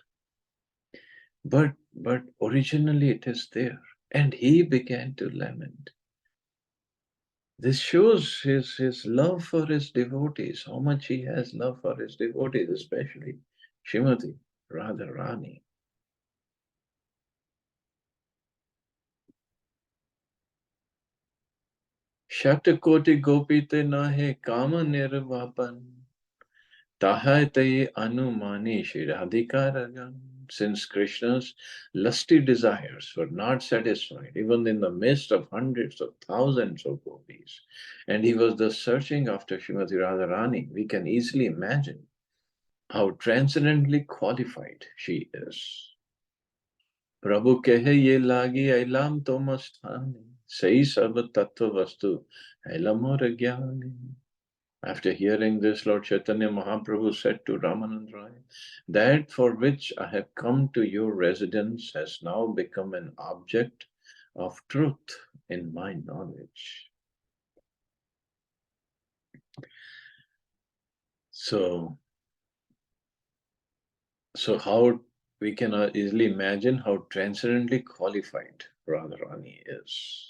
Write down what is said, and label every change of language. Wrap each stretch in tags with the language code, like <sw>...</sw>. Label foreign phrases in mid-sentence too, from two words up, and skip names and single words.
<en>But originally it is there. And he began to lament. This shows his love for his devotees, how much he has love for his devotees, especially Srimati Radharani.</en> <bn>শতকোটি গোপীতে নহে কাম নির্বাপণ তাহাতে অনুমানি শ্রীরাধিকার গুণ.</bn> <en>since Krishna's lusty desires were not satisfied, even in the midst of hundreds of thousands of gopis, and he was thus searching after Srimati Radharani, we can easily imagine how transcendently qualified she is.</en> <bn>প্রভু কহে যে লাগি আইলাম তোমাস্থানে, সেই সব তত্ত্ব বস্তু হইল মোর জ্ঞানে.</bn> <en>After hearing this, Lord Chaitanya Mahaprabhu said to Ramanand Rai, that for which I have come to your residence has now become an object of truth in my knowledge. So how we can easily imagine how transcendently qualified Radharani is.</en>